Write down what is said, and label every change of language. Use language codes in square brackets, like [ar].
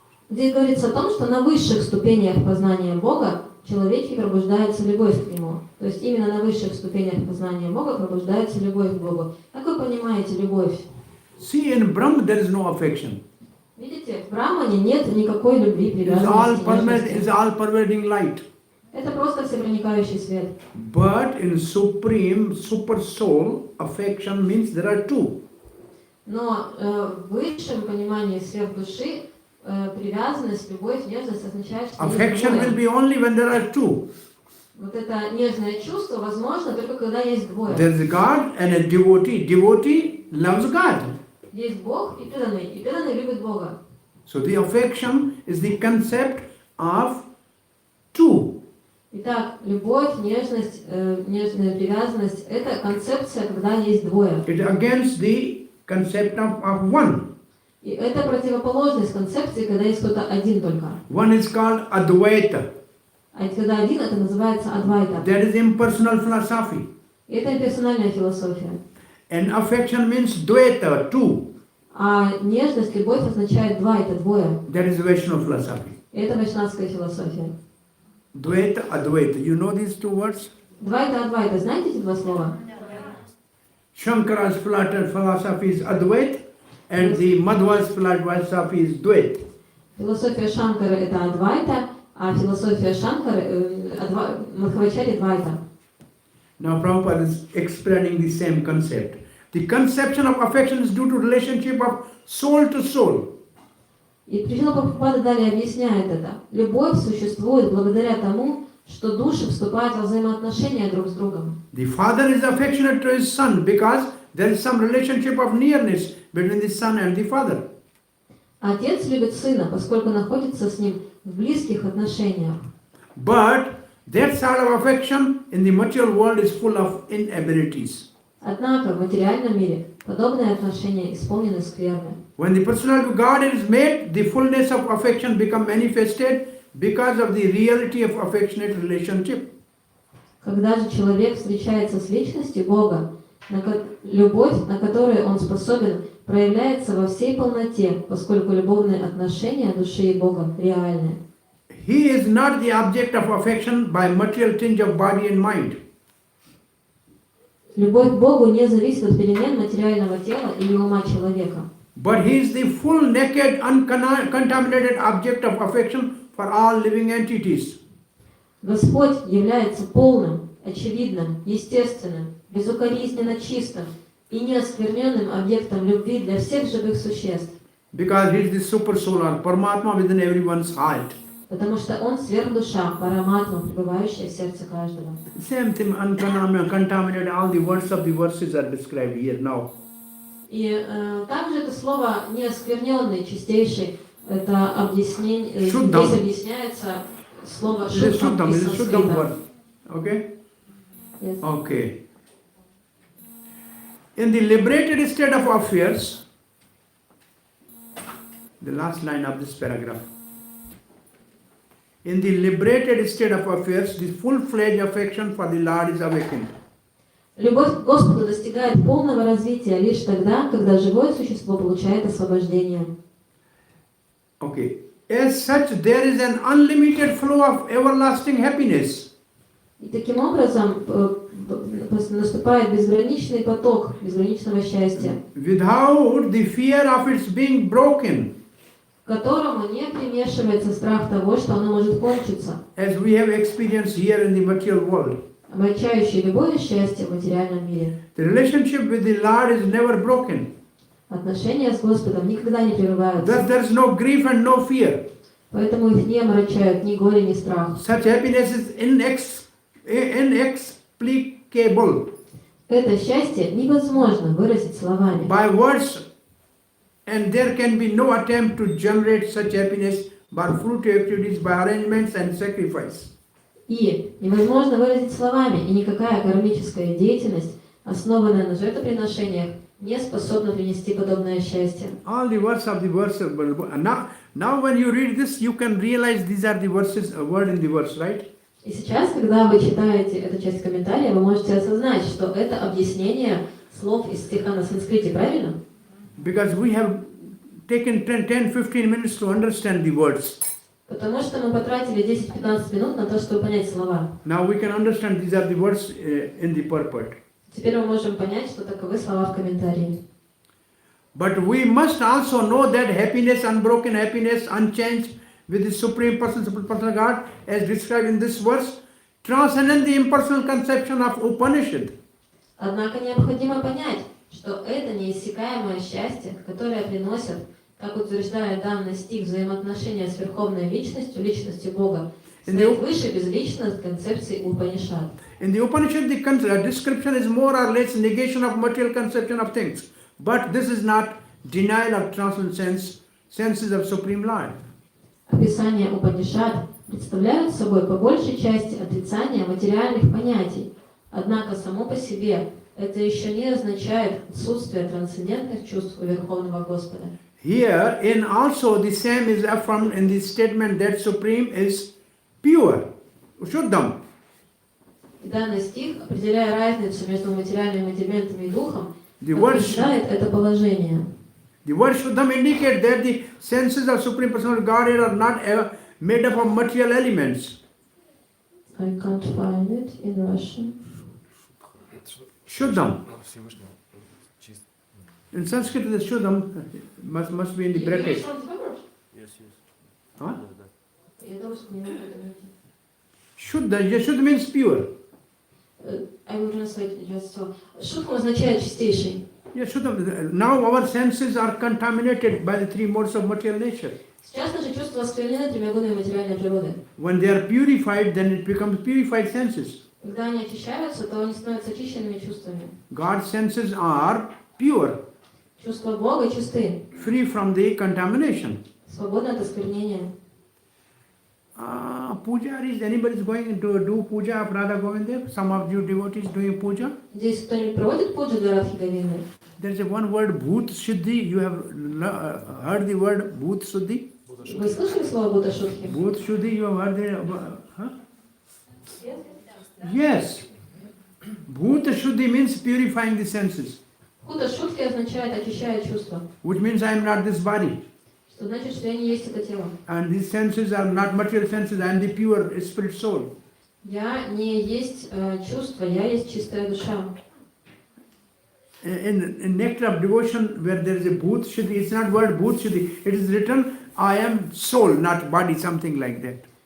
[ru] Здесь говорится о том, что на высших ступенях познания Бога в человеке пробуждается любовь к Нему. То есть именно на высших ступенях познания Бога пробуждается любовь к Богу. Как вы понимаете любовь? [en] See, in Brahma there is no affection. [ru] Видите, в Брамане нет никакой любви, привязанности. [en] It's all pervading light. [ru] Это просто всепроникающий свет. [en] But in supreme, super soul, affection means there are two. [ru] Но в высшем понимании сверхдуши привязанность, любовь, нежность означает, что есть [en] Affection will [ru] двое. [en] be only when there are two. [ru] Вот это нежное чувство возможно только когда есть двое. [en] There is a God and a devotee. Devotee loves God. [ru] Есть Бог и преданный любит Бога. [en] So the affection is the concept of two. [ru] Итак, любовь, нежность, нежная привязанность – это концепция, когда есть двое. [en] It is against the concept of one. [ru] И это противоположность концепции, когда есть кто-то один только. [en] One is called adhbhutta. [ru] А когда один, это называется адвайта. [en] That is impersonal philosophy. [ru] И это персональная философия. [en] And affection means dvaita, two. [ru] А нежность, любовь означает двайта, двое. [en] That is Vaishnava philosophy. [ru] И это вайшнавская философия. [en] Dvaita, advaita. You know these two words? [ru] Двайта, адвайта. Знаете эти два слова? [en] Shankara's philosophy is advaita and the Madhva's philosophy is dvaita. [ru] Философия Шанкара – это адвайта, а философия Шанкары Мадхвачари – двайта. [en] Now Prabhupada is explaining the same concept. The conception of affection is due to relationship of soul to soul. [ru] И Пришла Прабхупада далее объясняет это. Любовь существует благодаря тому, что души вступают во взаимоотношения друг с другом. [en] The father is affectionate to his son because there is some relationship of nearness between the son and the father. [ru] Отец любит сына, поскольку находится с ним в близких отношениях. [en] But that sort of affection in the material world is full of inabilities. [ru] Однако в материальном мире подобные отношения исполнены скверны. [en] When the personality of God is made, the fullness of affection become manifested because of the reality of affectionate relationship. [ru] Когда же человек встречается с личностью Бога, любовь, на которую он способен, проявляется во всей полноте, поскольку любовные отношения души и Бога реальны. [en] He is not the object of affection by material tinge of body and mind. [ru] Любовь к Богу не зависит от перемен материального тела или ума человека. [en] But he is the full, naked, uncontaminated object of affection for all living entities. [ru] Господь является полным, очевидным, естественным, безукоризненно чистым и неоскверненным объектом любви для всех живых существ. [en] Because he is the super soul or Paramatma within everyone's heart. [ru] Потому что Он сверхдуша, параматма, пребывающая в сердце каждого. [en] Same thing, uncontaminated, all the words of the verses are described here now. [ru] И также это слово неоскверненный, чистейший, это объяснение, Шуддам. здесь объясняется слово [en] It is [ru] шуддам из [en] Shuddham [ru] санскрита. [en] word. Okay? Yes. Okay. In the liberated state of affairs, the last line of this paragraph. In the liberated state of affairs, the full-fledged affection for the Lord is awakened. [ru] Любовь к Господу достигает полного развития лишь тогда, когда живое существо получает освобождение. [en] Okay. As such, there is an unlimited flow of everlasting happiness. [ru] И таким образом наступает безграничный поток безграничного счастья, [en] Without the fear of its being broken, [ru] к которому не примешивается страх того, что оно может кончиться, [en] as we have experienced here in the material world. [ru] омрачающий любое счастье в материальном мире. [en] The relationship with the Lord is never broken. [ru] Отношения с Господом никогда не [en] Thus [ru] прерываются, [en] there is no grief and no fear. [ru] поэтому их не омрачают ни горе, ни страх. [en] Such happiness is inexplicable [ru] Это счастье невозможно выразить словами. [en] by words, and there can be no attempt to generate such happiness by fruitive activities, by arrangements and sacrifice. [ru] И невозможно выразить словами, и никакая кармическая деятельность, основанная на жертвоприношениях, не способна принести подобное счастье. [en] All the words of the verse. Now when you read this, you can realize these are the verses, a word in the verse, right? [ru] И сейчас, когда вы читаете эту часть комментария, вы можете осознать, что это объяснение слов из стиха на санскрите, правильно? [en] Because we have taken 10-15 minutes to understand the words. [ru] Потому что мы потратили 10-15 минут на то, чтобы понять слова. [en] Now we can understand these are the words in the purport. [ru] Теперь мы можем понять, что таковы слова в комментарии. [en] But we must also know that happiness, unbroken happiness, unchanged with the Supreme Person, Personal God, as described in this verse, transcend the impersonal conception of Upanishad. [ru] Однако необходимо понять, что это неиссякаемое счастье, которое приносят как утверждает данный стих, взаимоотношения с Верховной Личностью, Личностью Бога, [en] In [ru] стоит выше безличность концепции Упанишад. [en] In the Upanishad, the description is more or less negation of material conception of things. But this is not denial of transcendence, senses of Supreme Lord. [ru] Описания Упанишад представляют собой по большей части отрицание материальных понятий. Однако само по себе это еще не означает отсутствие трансцендентных чувств у Верховного Господа. [en] Here, in also the same is affirmed in the statement that Supreme is pure, Shuddham. [ru] Данный стих, определяя разницу между материальными элементами и духом, [en] The word, [ru] подтверждает это положение. [en] the word Shuddham indicates that the senses of Supreme Personality Godhead are not made up of material elements. I can't find it in Russian. Shuddham. [ru] Всевышнего. Чист. [en] In Sanskrit, the Shuddham must be in the bracket. Yes. Huh? [ru] Я думаю, что не могу это найти. [en] Shuddha means pure. I will translate just so. [ru] Шутхам означает чистейший. [en] Yeah, Shuddham. Now our senses are contaminated by the three modes of material nature. [ru] Сейчас наши чувства осквернены тремя годами материальной природы. [en] When they are purified, then it becomes purified senses. [ru] Когда они очищаются, то они становятся очищенными чувствами. [en] God's senses are pure, [ru] Чувства Бога чисты, [en] free from the contamination. [ru] свободны от осквернения. [en] Puja, anybody is going to do puja of Radha Govinda? Some of you devotees doing puja? [ru] Здесь кто-нибудь проводит пуджу для Радхи Говинды? [en] There is a one word, bhut shuddhi. You have heard the word bhut shuddhi? [ru] Вы слышали слово Будда Шутхи? [en] Bhut shuddhi, you have heard the... Huh? Yes. Bhut shuddhi means purifying the senses, [ru] Будда Шутхи означает очищая чувства. [en] which means I am not this body. [ru] Что значит, что я не есть это тело. [en] And these senses are not material senses, I am the pure spirit soul. [ru] Я не есть чувство, я есть чистая душа. [en] In Nectar of Devotion, where there is a bhut shuddhi, it's not word bhut shuddhi, it is written, I am soul, not body, something like that.